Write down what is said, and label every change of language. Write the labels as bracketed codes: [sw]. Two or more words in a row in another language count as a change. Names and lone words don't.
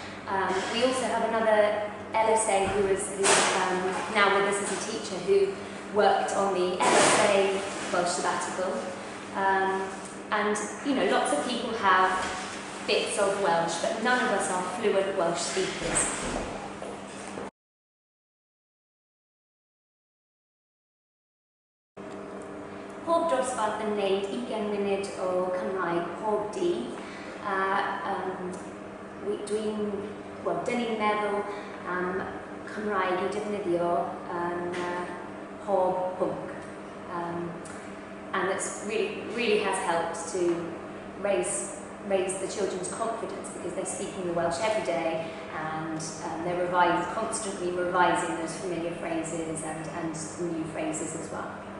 [en] We also have another LSA who is now with us as a teacher, who worked on the LSA Welsh sabbatical. And, you know, lots of people have bits of Welsh, but none of us are fluent Welsh speakers. [cy] Pob dosbarth yn wneud 20 munud o Cymraeg pob dydd. Dyn ni'n meddwl am Cymraeg I defnyddio yn pob pwnc. [en] And it's really has helped to raise the children's confidence because they're speaking the Welsh every day and they're constantly revising those familiar phrases and new phrases as well.